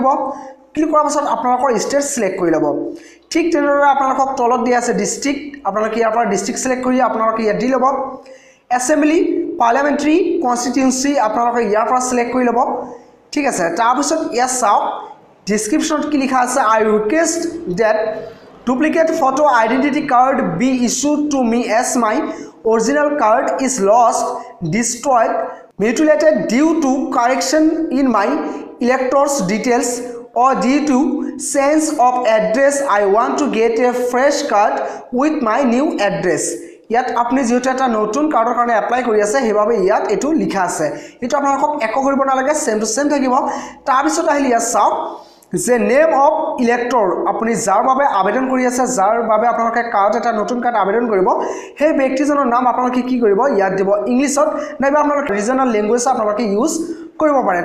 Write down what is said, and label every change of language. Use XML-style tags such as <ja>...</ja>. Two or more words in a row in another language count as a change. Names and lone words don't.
<as>ক্লিক কৰাৰ পাছত আপোনালোকৰ</as> <en>state select</en> <as>কৰি ল'ব। ঠিক তেনেদৰে আপোনালোকক তলত দিয়া আছে ডিষ্ট্ৰিক্ট, আপোনালোকে ইয়াৰ পৰা</as> <en>district select</en> <as>কৰি আপোনালোকে ইয়াত দি ল'ব।</as> <en>assembly parliamentary constituency</en> <as>আপোনালোকে ইয়াৰ পৰা ছিলেক্ট কৰি ল'ব। ঠিক আছে, তাৰপিছত ইয়াত চাওক ডিছক্ৰিপশ্যনত কি লিখা আছে,</as> <en>I request that duplicate photo identity card be issued to me as my original card is lost, destroyed, mutilated due to correction in my electors details or due to change of address I want to get a fresh card with my new address।</en> <as>ইয়াত আপুনি যেহেতু এটা নতুন কাৰ্ডৰ কাৰণে এপ্লাই কৰি আছে সেইবাবে ইয়াত এইটো লিখা আছে। এইটো আপোনালোকক একো কৰিব নালাগে,</as> <en>same to same</en> <as>থাকিব। তাৰপিছত আহিলে ইয়াত চাওক যে</as> <en>name of elector,</en> <as>আপুনি যাৰ বাবে আবেদন কৰি আছে, যাৰ বাবে আপোনালোকে কাৰ্ড এটা নতুন কাৰ্ড আবেদন কৰিব, সেই ব্যক্তিজনৰ নাম আপোনালোকে কি কৰিব, ইয়াত দিব ইংলিছত, নাইবা আপোনালোকে</as> <en>regional language</en> <as>আপোনালোকে ইউজ কৰিব পাৰে।</as>